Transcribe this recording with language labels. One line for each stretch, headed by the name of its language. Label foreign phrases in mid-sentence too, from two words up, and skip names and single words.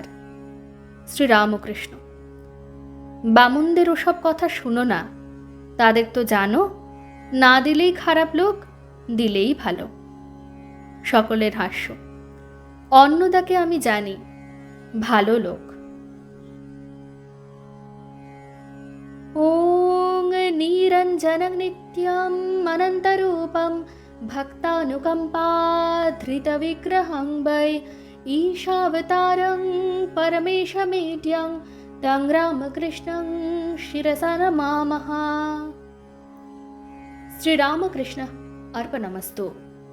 Bangla: শ্রীরামকৃষ্ণ: বামুনদের ওসব কথা শুনো না, তাদের তো জানো, না দিলেই খারাপ লোক, দিলেই ভালো। সকলের হাস্য। অন্নদাকে আমি জানি, ভালো লোক।
Sanskrit: ওং নিরঞ্জনং নিত্যম অনন্তরূপম भक्तानुकम्पाधृतविग्रहं वै ईशावतारं परमेशमेड्यं तं रामकृष्णं शिरसा नमामः। श्रीरामकृष्ण अर्पणमस्तु।